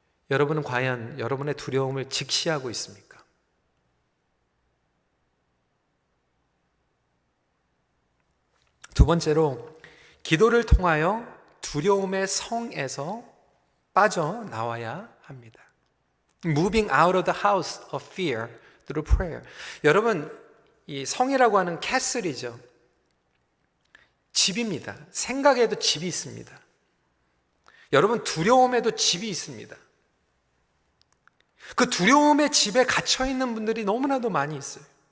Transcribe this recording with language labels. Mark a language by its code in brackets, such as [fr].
[ko] 여러분은 과연 여러분의 두려움을 직시하고 있습니까? 두 번째로, 기도를 통하여 두려움의 성에서 빠져나와야 합니다. [en] Moving out of the house of fear through prayer. [ko] 여러분, 이 성이라고 하는 캐슬이죠. 집입니다. 생각에도 집이 있습니다. 여러분, 두려움에도 집이 있습니다. 그 두려움의 집에 갇혀 있는 분들이 너무나도 많이 있어요.